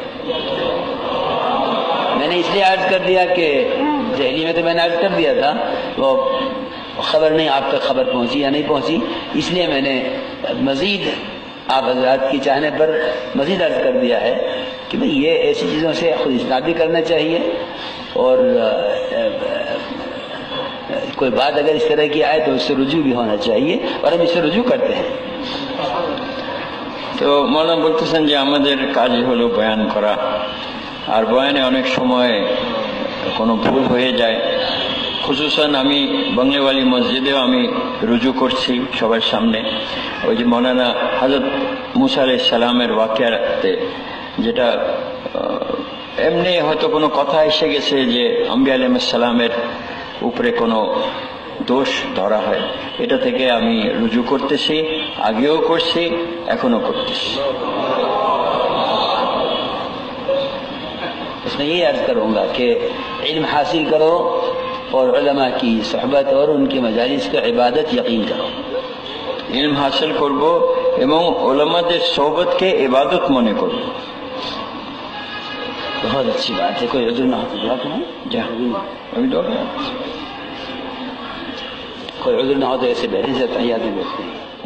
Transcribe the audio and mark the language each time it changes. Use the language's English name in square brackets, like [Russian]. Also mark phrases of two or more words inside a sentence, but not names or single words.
[Urdu] میں نے اس لیے عرض کر دیا کہ دہلی میں تو میں نے عرض کر دیا تھا، وہ خبر نہیں آپ تک خبر پہنچی یا نہیں پہنچی، اس لیے میں نے مزید آپ حضرات کی چاہنے پر مزید عرض کر دیا ہے کہ بھئی یہ ایسی چیزوں سے خود اجتناب بھی کرنا چاہیے، اور کوئی بات اگر اس طرح کی آئے تو اس سے رجوع بھی ہونا چاہیے، اور ہم اس سے رجوع کرتے ہیں۔ [Bangla] তো মৌলানা বলতেছেন যে আমাদের কাজই হলো বয়ান করা, আর বয়ানে অনেক সময় কোনো ভুল হয়ে যায়। খুসুসান আমি বাংলাওয়ালি মসজিদেও আমি রুজু করছি সবার সামনে, ওই যে মৌলানা হযরত মুসা আলাইহিস সালামের ওয়াকিয়াতে, যেটা এমনি হয়তো কোনো কথা এসে গেছে যে আম্বিয়া আলাইহিস সালামের উপরে কোনো দোষ ধরা হয়, এটা থেকে আমি রুজু করতেছি, আগেও করছি, এখনো করতেছি। [Urdu] اس میں یہ عرض کروں گا کہ علم حاصل کرو اور علماء کی صحبت اور ان کی مجالس کی عبادت یقین کرو۔ علم حاصل [Bangla] করব এবং উলামাদের সোহবতকে ইবাদত মনে করব। [Urdu] بہت اچھی بات ہے، کوئی عذر نہ ہو تو دعا کریں، ابھی دعا کوئی عذر نہ ہو تو ایسے بیٹھے سے تحیات میں بیٹھتے ہیں۔